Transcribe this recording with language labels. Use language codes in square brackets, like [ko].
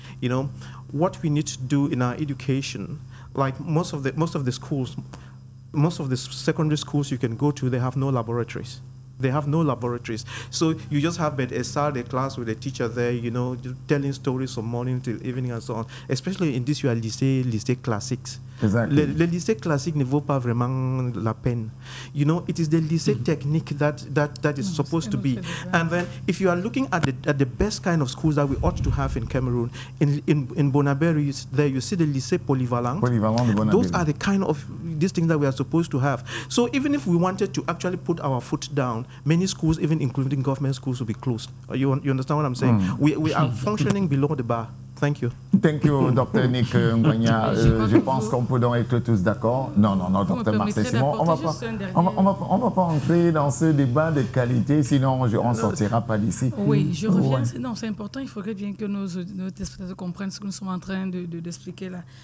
[en] You know, what we need to do in our education, like most of the schools, most of the secondary schools you can go to, they have no laboratories. They have no laboratories. So you just have a Saturday class with a teacher there, you know, telling stories from morning till evening and so on. Especially in this, you are lycée classiques. Exactly. [fr] Le lycée classique ne vaut pas vraiment la peine. [en] You know, it is the lycée technique that is supposed to be. And then if you are looking at the best kind of schools that we ought to have in Cameroon, in Bonaberi, there you see the lycée polyvalent. Those are the kind of these things that we are supposed to have. So even if we wanted to actually put our foot down, many schools, even including government schools, will be closed. You understand what I'm saying? We are functioning below the bar. Thank you. Thank you, Dr. Nick Ngwanya. [fr] Je pense qu'on peut donc être tous d'accord. Non, Dr. Marcel Simon, on va pas entrer dans ce débat de qualité, sinon on ne sortira pas d'ici. Oui, je reviens. Non, c'est important. Il faudrait bien que nos téléspectateurs comprennent ce que nous sommes en train d'expliquer là.